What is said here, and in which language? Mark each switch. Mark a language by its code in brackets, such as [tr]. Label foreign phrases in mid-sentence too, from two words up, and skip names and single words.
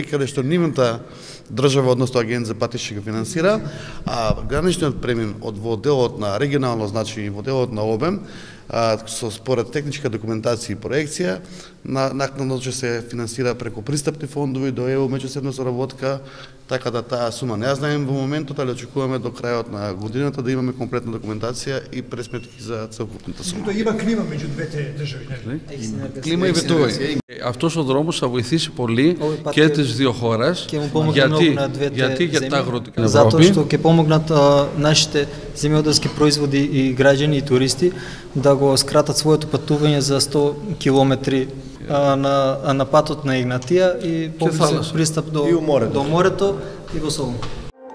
[mk] каде што нивната држава, односно Агенција за патишта го финансира, а граничниот премен во делот на регионално значење и во делот на обем, со според техничка документација и проекција, накнадно ќе се финансира преку пристапни фондови до ЕУ меѓусебна соработка, така да таа сума не ја знаеме во моментот, али очекуваме до крајот на годината да имаме комплетна документација и пресметки за целокупната сума. Има клима меѓу двете држави, нели? κλίμα и ветување. [el] Αυτός ο δρόμος θα βοηθήσει πολύ και τις δύο χώρες. Γιατί για τα αγροτικά [mk] Затоа што ќе помогнат нашите земјоделски производи и граѓани и туристи да го скратат своето патување за 100 километри на патот на Игнатија и пристап до морето и во Солун.